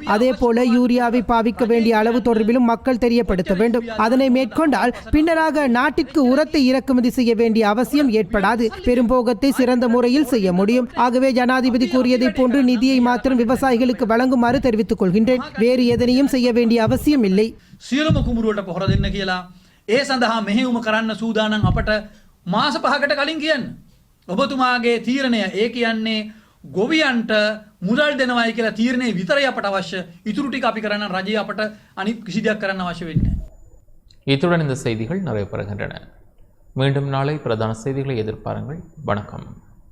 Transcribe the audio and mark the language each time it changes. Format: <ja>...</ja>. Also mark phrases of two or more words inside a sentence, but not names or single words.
<ta>அதே போல யூரியாவை பாவிக்க வேண்டிய அளவு தொடர்பிலும் மக்கள் தெரியப்படுத்த வேண்டும். அதனை மேற்கொண்டால் பின்னராக நாட்டிற்கு உரத்தை இறக்குமதி செய்ய வேண்டிய அவசியம் ஏற்படாது. பெரும்போகத்தை சிறந்த முறையில் செய்ய முடியும். ஆகவே ஜனாதிபதி கூறியதை போன்று நிதியை மாத்திரம் விவசாயிகளுக்கு வழங்குமாறு தெரிவித்துக் கொள்கின்றேன். வேறு எதனையும் செய்ய வேண்டிய அவசியம் இல்லை.</ta> <si>සියලුම කුඹුරුවට පොහොර දෙන්න කියලා ඒ සඳහා මෙහෙයුම කරන්න සූදානම් අපට මාස 5කට කලින් කියන්න. ඔබතුමාගේ තීරණය ඒ කියන්නේ ගොවියන්ට මුදල් දෙනවයි කියලා තීරණේ විතරයි අපට අවශ්‍ය. ඉතුරු ටික අපි කරන්න රජය අපට අනිත් කිසි දෙයක් කරන්න අවශ්‍ය වෙන්නේ නැහැ.</si> <ta>இத்துடன் இந்த செய்திகள் நிறைவு பெறுகின்றன. மீண்டும் நாளை பிரதான செய்திகளை எதிர்பாருங்கள். வணக்கம்.</ta>